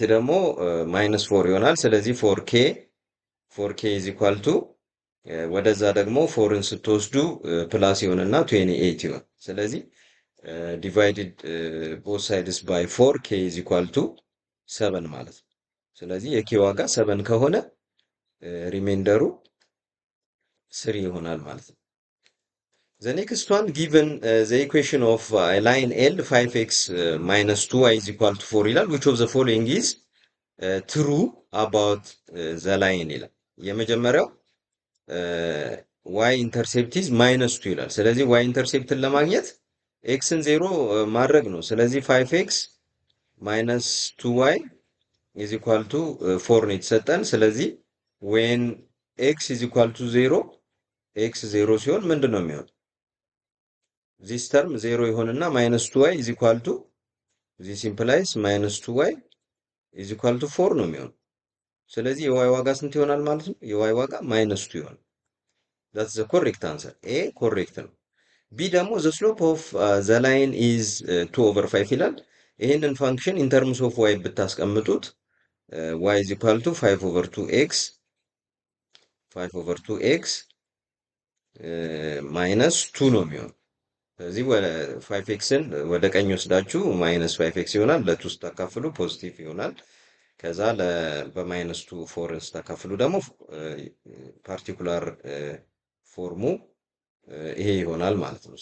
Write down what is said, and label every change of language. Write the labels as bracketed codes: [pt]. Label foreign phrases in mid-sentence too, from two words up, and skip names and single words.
[am] ደግሞ [en] minus four [am] ይሆናል። ስለዚህ [en] four k is equal to [am] ወደዛ ደግሞ ፎርን ስትወስዱ ፕላስ ይሆንና 28 ይሆን። ስለዚህ [en] divided both sides by four k is equal to [am] 7 ማለት ነው። ስለዚህ የኬ ዋጋ 7 ከሆነ ሪሜንደሩ 3 ይሆናል ማለት ነው። [en] The next one, given the equation of line L 5x minus 2y is equal to 4 [am] ይላል. [en] Which of the following is true about the line [am] ይላል። የመጀመሪያው [en] y intercept is minus 2 [am] ይላል። ስለዚህ y intercepትን ለማግኘት xን 0 ማድረግ ነው። ስለዚህ [en] 5x minus 2y is equal to 4 [am] ነው የተሰጠን። ስለዚህ [en] when x is equal to 0 [am] x 0 ሲሆን ምንድን ነው የሚሆን? [en] this term 0 ይሆንና minus 2y is equal to this implies minus 2y is equal to 4 [am] ነው የሚሆን። ስለዚህ የy ዋጋ ስንት ይሆናል ማለት ነው? የy ዋጋ [en] minus 2 [am] ይሆናል። [en] that's the correct answer. [am] A correct ነው። B ደግሞ [en] the slope of the line is 2 over 5 [am] ይላል። ይሄንን ፋንክሽን [en] in terms of y [am] ብታስቀምጡት [en] y is equal to 5 over 2x minus 2 [am] ነው የሚሆን። ስለዚህ 5xን ወደ ቀኝ ወስዳችሁ [en] minus 5x [am] ይሆናል። ለ2 ስታካፍሉ ፖዚቲቭ ይሆናል። ከዛ በማይነስ 2 4ን ስታካፍሉ ደግሞ ፓርቲኩላር ፎርሙ ይሄ ይሆናል ማለት ነው።